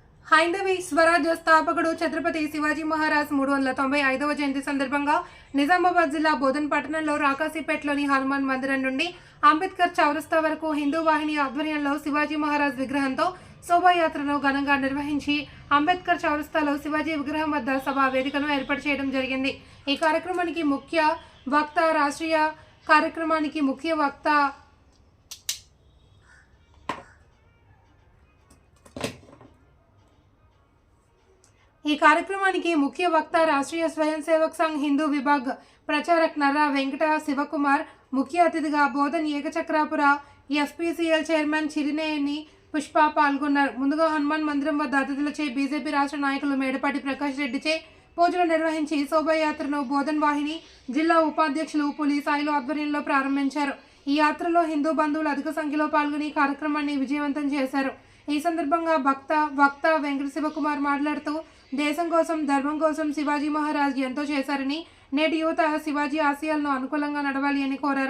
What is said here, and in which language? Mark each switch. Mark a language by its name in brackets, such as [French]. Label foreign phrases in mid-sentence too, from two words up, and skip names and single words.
[Telugu] హైందవి స్వరాజ్య స్థాపకుడు ఛత్రపతి శివాజీ మహారాజ్ 395వ జయంతి సందర్భంగా నిజామాబాద్ జిల్లా బోధన్ పట్టణంలో రాకాసీపేటలోని హనుమాన్ మందిరం నుండి అంబేద్కర్ చౌరస్తా వరకు హిందూ వాహిని ఆధ్వర్యంలో శివాజీ మహారాజ్ విగ్రహంతో శోభాయాత్రను ఘనంగా నిర్వహించి అంబేద్కర్ చౌరస్తాలో శివాజీ విగ్రహం వద్ద సభా వేదికను ఏర్పాటు చేయడం జరిగింది। ఈ కార్యక్రమానికి ముఖ్య వక్త రాష్ట్రీయ స్వయం సేవక్ సంఘ్ హిందూ విభాగ్ ప్రచారక్ నర్రా వెంకట్ శివకుమార్ ముఖ్య అతిథిగా బోధన్ ఏకచక్రాపూర్ ఎఫ్‌పీసీఎల్ చైర్మన్ చిరినేని పుష్ప पाल्गొన్నారు। ముందుగా హనుమాన్ మందిరం వద్ద అతిథులచే బీజేపీ రాష్ట్ర నాయకులు మేడపాటి ప్రకాష్ రెడ్డిచే పూజలు నిర్వహించి శోభాయాత్రను బోధన్ వాహిని జిల్లా ఉపాధ్యక్షులు పులి సాయిలు ఆధ్వర్యంలో ప్రారంభించారు। ఈ యాత్రలో హిందూ బంధువులు అధిక సంఖ్యలో పాల్గొని కార్యక్రమాన్ని విజయవంతం చేశారు। ఈ సందర్భంగా వక్త వెంకట శివకుమార్ మాట్లాడుతూ దేశం కోసం ధర్మం కోసం శివాజీ మహారాజ్ ఎంతో చేశారని నేటి యువత శివాజీ ఆశయాలను అనుకూలంగా నడవాలి అని కోరారు।